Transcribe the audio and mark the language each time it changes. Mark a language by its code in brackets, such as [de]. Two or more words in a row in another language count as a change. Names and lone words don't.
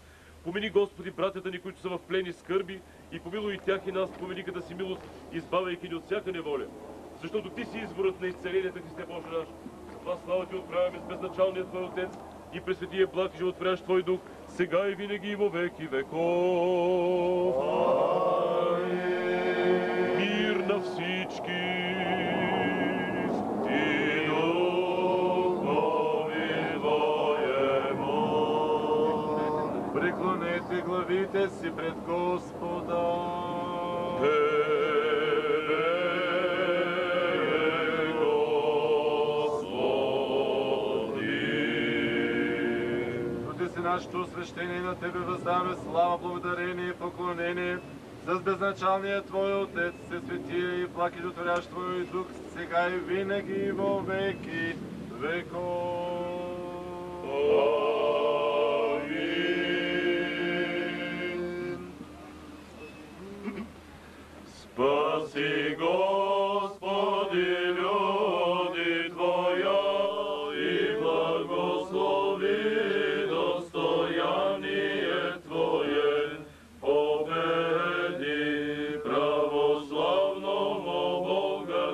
[bg] Помини, Господи, братята ни, които са в плени скърби, и помилуй и тях и нас по великата си милост, избавяйки ни от всяка неволя. Защото Ти си изворът на изцелението, Христе Боже наш. Затова слава Ти отправяме с безначалния Твой Отец и пресветия благ и животворящ Твой Дух, сега и винаги и [cu] во веки веков. [bg] Мир на всички. [cu] И духови Твоему. [bg] Преклонете главите си пред Господа. Нашето освещение на Тебе въздаваме слава, благодарение и поклонение с безначалния Твой Отец, се светия и благ и животворящ Твой Дух, сега и винаги и [cu] во веки веков. [bg] Амин. [cu] Спаси, Господи, люди Твоя и благослови достояние Твое, победи православному